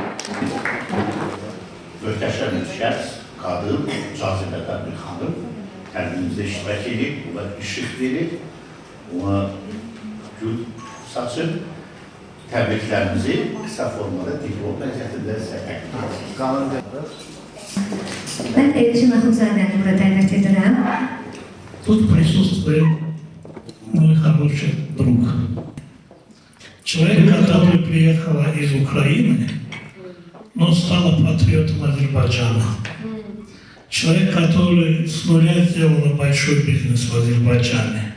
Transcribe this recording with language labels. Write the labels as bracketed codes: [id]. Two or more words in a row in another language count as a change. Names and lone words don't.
[az] Möhtəşəm bir şəxs, qadın, cazibədar bir xanım təlimimizdə iştirak edib, ona işıq verib, ona gül saçıb, təbriklərimizi qısa formada diplom vəziyyətində sizə təqdim edirik. Ben Elçin Axundzadəni burada dəvət edirəm. [ru] Тут присутствует мой хороший друг. Человек, который приехал из Украины, но стал патриотом Азербайджана. Человек, который с нуля сделал большой бизнес в Азербайджане.